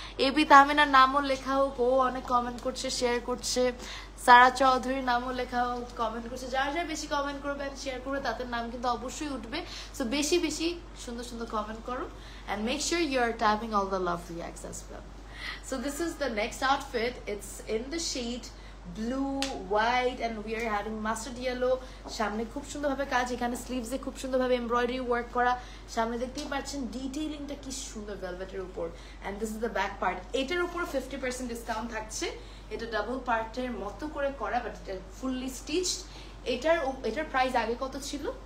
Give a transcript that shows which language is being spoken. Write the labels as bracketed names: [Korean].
[Bangla] AB তাহমিনার নামও লেখা হোক, ও অনেক কমেন্ট করছে, শেয়ার করছে। সারা চৌধুরীর নামও লেখা হোক, কমেন্ট করছে। যারা যারা বেশি কমেন্ট করবে অ্যান্ড শেয়ার করবে তাদের নাম কিন্তু অবশ্যই উঠবে। [English] so [Bangla] বেশি বেশি সুন্দর সুন্দর কমেন্ট করো [English] And make sure you are tapping all the love reacts as well. So this is the next outfit. It's in the shade blue, white, and we are having mustard yellow. [Bangla] সামনে খুব সুন্দরভাবে কাজ, এখানে স্লিভসে খুব সুন্দরভাবে এমব্রয়ডারি ওয়ার্ক করা। সামনে দেখতেই পাচ্ছেন ডিটেইলিংটা কি সুন্দর ভেলভেটের উপর। [English] And this is the back part. [Bangla] এটার উপর 50% ডিসকাউন্ট থাকছে। এটা ডাবল পার্টের মতো করে করা, বাট এটা [English] Fully stitched. [Bangla] এটার প্রাইস আগে কত ছিল?